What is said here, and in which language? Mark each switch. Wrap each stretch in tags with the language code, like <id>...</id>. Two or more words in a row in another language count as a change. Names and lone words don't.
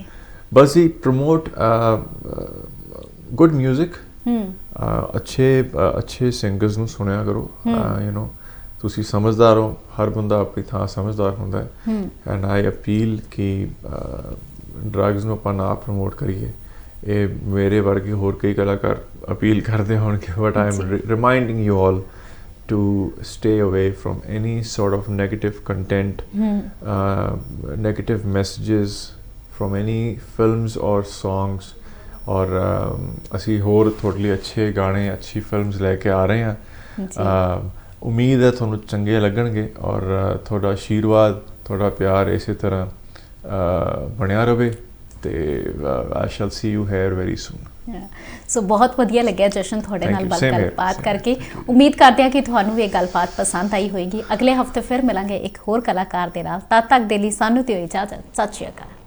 <pa>ਬਸ ਜੀ,</pa> <en>promote good music,</en> <pa>ਅੱਛੇ ਸਿੰਗਰਸ ਨੂੰ ਸੁਣਿਆ ਕਰੋ। ਤੁਸੀਂ ਸਮਝਦਾਰ ਹੋ, ਹਰ ਬੰਦਾ ਆਪਣੀ ਥਾਂ ਸਮਝਦਾਰ ਹੁੰਦਾ ਹੈ।</pa> <en>and I appeal</en> <pa>ਕਿ ਡਰੱਗਸ ਨੂੰ ਆਪਾਂ ਨਾ ਪ੍ਰਮੋਟ ਕਰੀਏ। ਇਹ ਮੇਰੇ ਵਰਗੇ ਹੋਰ ਕਈ ਕਲਾਕਾਰ ਅਪੀਲ ਕਰਦੇ ਹੋਣਗੇ,</pa> <en>but I am reminding you all to stay away from any sort of negative content, negative messages from any films or songs.</en> <pa>और ਅਸੀਂ ਹੋਰ ਤੁਹਾਡੇ ਲਈ ਅੱਛੇ ਗਾਣੇ, ਅੱਛੀ ਫਿਲਮਸ ਲੈ ਕੇ ਆ ਰਹੇ ਹਾਂ। ਉਮੀਦ ਹੈ ਤੁਹਾਨੂੰ ਚੰਗੇ ਲੱਗਣਗੇ, ਔਰ ਤੁਹਾਡਾ ਆਸ਼ੀਰਵਾਦ, ਤੁਹਾਡਾ ਪਿਆਰ ਇਸੇ ਤਰ੍ਹਾਂ ਬਣਿਆ ਰਹੇ, ਤੇ</pa> <en>I shall see you here very soon.</en> <pa>ਸੋ ਬਹੁਤ ਵਧੀਆ ਲੱਗਿਆ ਜਸ਼ਨ ਤੁਹਾਡੇ ਨਾਲ ਗੱਲਬਾਤ ਕਰਕੇ। ਉਮੀਦ ਕਰਦੇ ਹਾਂ ਕਿ ਤੁਹਾਨੂੰ ਵੀ ਇਹ ਗੱਲਬਾਤ ਪਸੰਦ ਆਈ ਹੋਏਗੀ। ਅਗਲੇ ਹਫਤੇ ਫਿਰ ਮਿਲਾਂਗੇ ਇੱਕ ਹੋਰ ਕਲਾਕਾਰ ਦੇ ਨਾਲ। ਤਦ ਤੱਕ ਦੇ ਲਈ ਸਾਨੂੰ ਦਿਓ ਇਜਾਜ਼ਤ। ਸਤਿ ਸ਼੍ਰੀ ਅਕਾਲ।</pa>